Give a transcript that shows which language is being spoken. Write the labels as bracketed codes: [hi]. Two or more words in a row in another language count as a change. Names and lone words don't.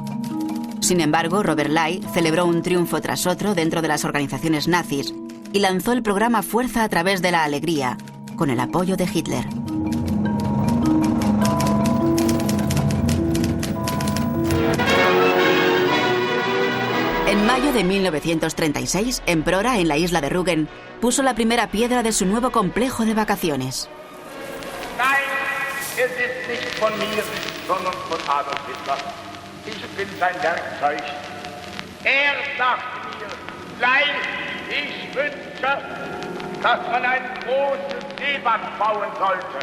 [es] Sin embargo, Robert Ley celebró un triunfo tras otro dentro de las organizaciones nazis y lanzó el programa Fuerza a través de la Alegría, con el apoyo de Hitler. En mayo de 1936, en Prora, en la isla de Rügen, puso la primera piedra de su nuevo complejo de vacaciones. [de] Nein, es ist nicht von mir, sondern von Adolf Hitler. Ich bin sein Werkzeug. Sagte mir, Ley, ich wünsche, dass man ein großes Seebad bauen sollte.